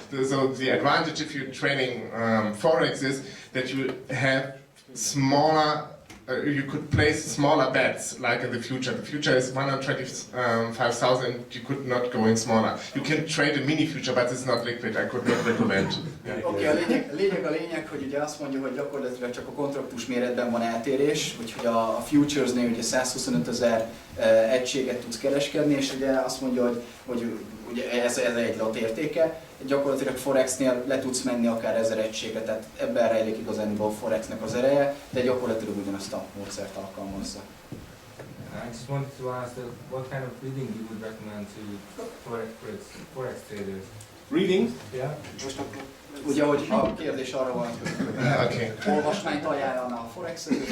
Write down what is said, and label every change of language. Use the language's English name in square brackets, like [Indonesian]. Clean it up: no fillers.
[English] So the advantage if you're trading forex is that you have smaller. You could place smaller bets, like in the future. The future is 125,000. You could not go in smaller. You can trade a mini future, but it's not liquid. I could not recommend. [Hungarian] Oké, a lényeg, hogy ugye azt mondja, hogy gyakorlatilag csak a kontraktus méretben van eltérés, úgyhogy a futuresnél ugye 125,000 egységet tudsz kereskedni, és ugye azt mondja, hogy ugye ez egy lot értéke. Gyakorlatilag Forexnél le tudsz menni akár 1000 egységre, tehát ebben rejlik igazán a Forexnek az ereje, de gyakorlatilag ugyanazt a módszert alkalmazza. [English] I just wanted to ask what kind of reading you would recommend to forex traders? Reading? Yeah. [Hungarian] Ugye, hogy a kérdés arra van, [English] Okay. [Hungarian] olvasmányt ajánlana a Forex.